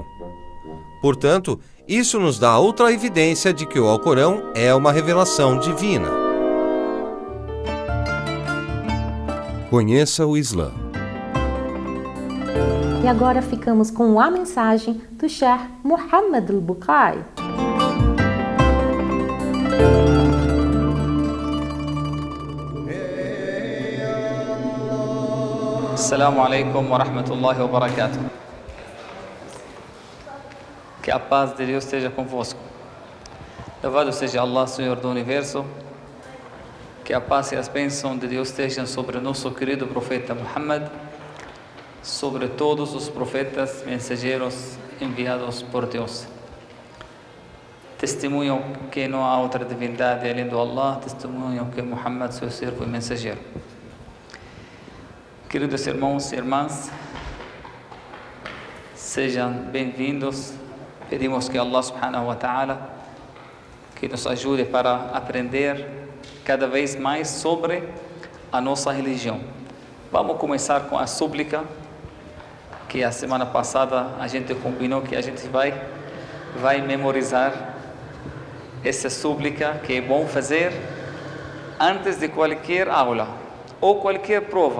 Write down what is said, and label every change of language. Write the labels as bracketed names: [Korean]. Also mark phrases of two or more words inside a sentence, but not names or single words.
[Portuguese] Portanto, isso nos dá outra evidência de que o Alcorão é uma revelação divina. Conheça o Islã. E E agora ficamos com a mensagem do Sheikh Muhammad al-Bukai. [Arabic] السلام عليكم ورحمة الله وبركاته. [Portuguese] Que a paz de Deus esteja convosco. Louvado seja Allah, Senhor do Universo. Que a paz e as bênçãos de Deus estejam sobre o nosso querido profeta Muhammad, sobre todos os profetas mensageiros enviados por Deus. Testemunham que não há outra divindade além do Allah, testemunham que Muhammad é seu servo e mensageiro. Queridos irmãos e irmãs, sejam bem-vindos. Pedimos que Allah [Arabic] سبحانه وتعالى [Portuguese] que nos ajude para aprender cada vez mais sobre a nossa religião. Vamos começar com a súplica, que a semana passada a gente combinou que a gente vai memorizar essa súplica, que é bom fazer antes de qualquer aula ou qualquer prova.